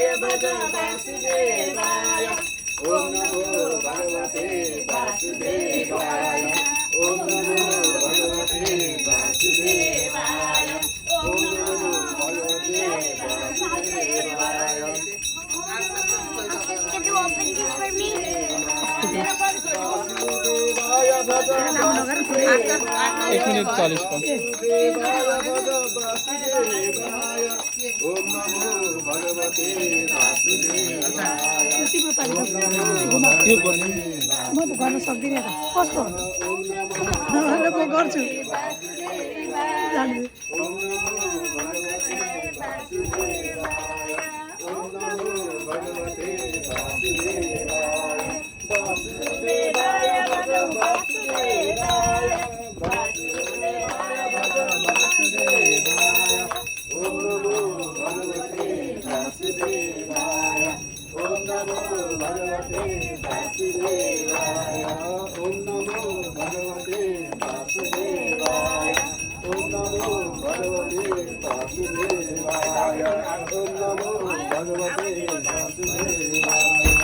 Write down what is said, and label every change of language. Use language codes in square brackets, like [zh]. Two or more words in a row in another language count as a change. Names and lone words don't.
[sa] भज वासुदेवाय ओम नमो भगवते वासुदेवाय ओम नमो भगवते वासुदेवाय ओम नमो भगवते वासुदेवाय [en] Can you open this for me? [sa] वासुदेवाय भज [ne] 1 minute 40 का [sa] ओम नमो भगवते वासुदेवाय [ne] यो गर्ने म त गर्न सक्दिनँ त कस्तो म गर्छु जान्छु [sa] ओम नमो भगवते वासुदेवाय ओम नमो भगवते वासुदेवाय वासुदेवाय भज वासुदेवाय वासुदेवाय भज वासुदेवाय ओम नमो भगवते वासुदेवाय ओम नमो भगवते वासुदेवाय ओम नमो भगवते वासुदेवाय ओम नमो भगवते वासुदेवाय ओम नमो भगवते वासुदेवाय